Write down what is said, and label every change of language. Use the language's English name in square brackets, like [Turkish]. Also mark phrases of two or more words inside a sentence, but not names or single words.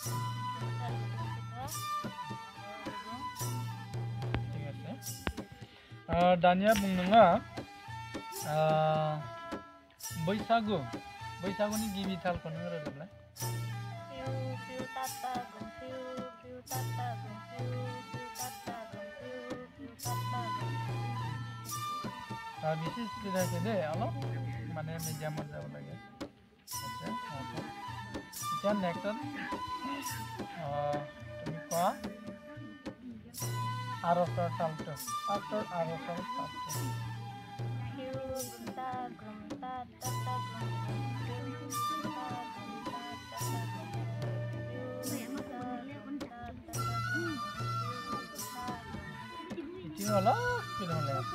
[Bodo] दानिया बुं नोङो बैसागुनि गिबि तालखौ नों रोजाबलाय बेसे स्पिड [Assamese] আছে দে অলপ মানে মিডিয়ামত যাব লাগে এতিয়া নেক্সট তুমি কোৱা আৰতৰ তালটো ফাৰ্ষ্টৰ আৰতৰ তালটো অলপ স্পিড হ'লে